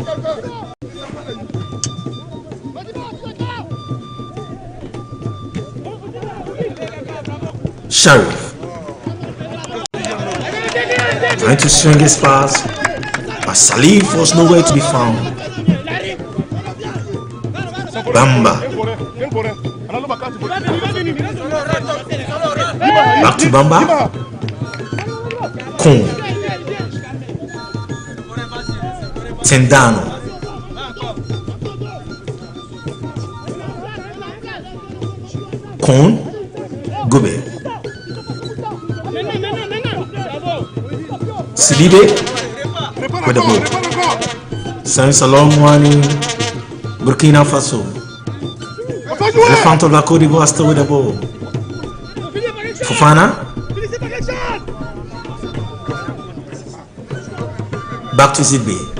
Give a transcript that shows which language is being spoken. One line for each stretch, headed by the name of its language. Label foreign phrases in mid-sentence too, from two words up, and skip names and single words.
English: Sharif trying to swing his pass, but Salif was nowhere to be found. Bamba back to Bamba. Cote. Tendano. Cote. Gobe. Sidibe with the ball. Sends a long one in Burkina Faso. Elephant of La Cote d'Ivoire still with the ball. Fofana. Back to Zidbe.